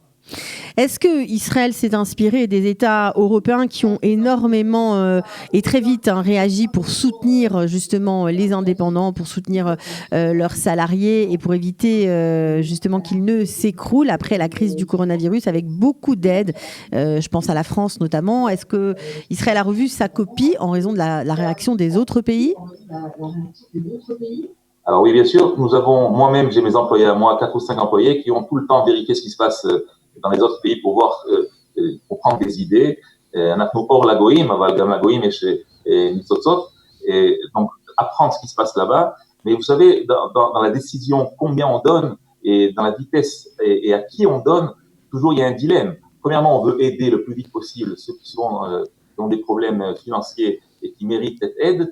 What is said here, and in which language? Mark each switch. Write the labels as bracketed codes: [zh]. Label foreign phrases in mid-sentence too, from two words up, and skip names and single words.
[fr] Est-ce que Israël s'est inspiré des États européens qui ont énormément et très vite réagi pour soutenir justement les indépendants, pour soutenir leurs salariés et pour éviter justement qu'ils ne s'écroulent après la crise du coronavirus avec beaucoup d'aides, je pense à la France notamment. Est-ce que Israël a revu sa copie en raison de la réaction des autres pays? Alors oui, bien sûr, moi-même, j'ai mes employés à moi, 4 ou 5 employés qui ont tout le temps vérifié ce qui se passe dans les autres pays pour voir, pour prendre des idées. [he] אנחנו אור לגויים, אבל גם לגויים יש ניצוצות, [fr] et donc apprendre ce qui se passe là-bas. Mais vous savez, dans la décision, combien on donne et dans la vitesse et à qui on donne, toujours il y a un dilemme. Premièrement, on veut aider le plus vite possible ceux qui ont des problèmes financiers et qui méritent cette aide.